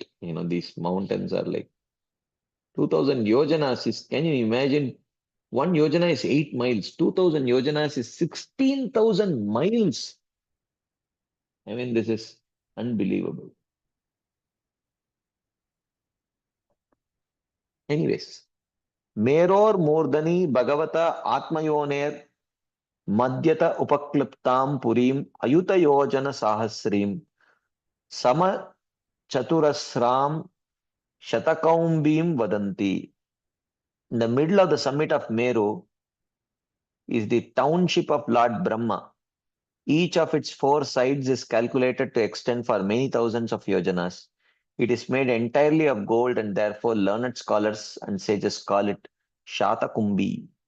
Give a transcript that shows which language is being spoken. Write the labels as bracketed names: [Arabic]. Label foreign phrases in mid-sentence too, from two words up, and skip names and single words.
[English] These mountains are like 2000 yojanas is, can you imagine? One yojana is 8 miles. 2000 yojanas is 16,000 miles. I mean, this is unbelievable. Anyways, [Sanskrit] Meror Murdani Bhagavata Atmayoner Madhyata Upakliptam Purim Ayuta Yojana Sahasrim Sama Chaturasram Shatakaumbim Vadanti. [English] In the middle of the summit of Meru is the township of Lord Brahma. Each of its 4 sides is calculated to extend for many thousands of yojanas. It is made entirely of gold, and therefore learned scholars and sages call it Shatakumbi.